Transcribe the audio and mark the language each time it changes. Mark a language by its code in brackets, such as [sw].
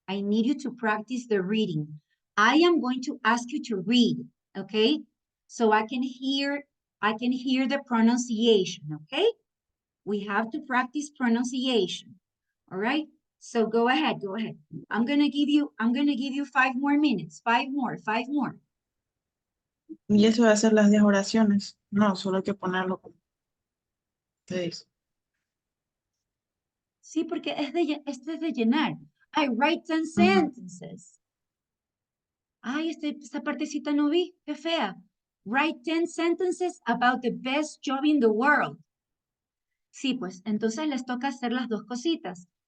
[en] I need you to practice the reading. I am going to ask you to read, okay? So I can hear the pronunciation, okay? We have to practice pronunciation. All right? So go ahead. I'm gonna give you 5 more minutes. 5 more. [es] Y eso va a ser las 10 oraciones. No, solo hay que ponerlo como ustedes. Sí, porque este es de llenar. [en] I write 10 sentences. [es] Ay, esta partecita no vi, qué fea. [en] Write 10 sentences about the best job in the world. [es] Sí, pues, entonces les toca hacer las dos cositas.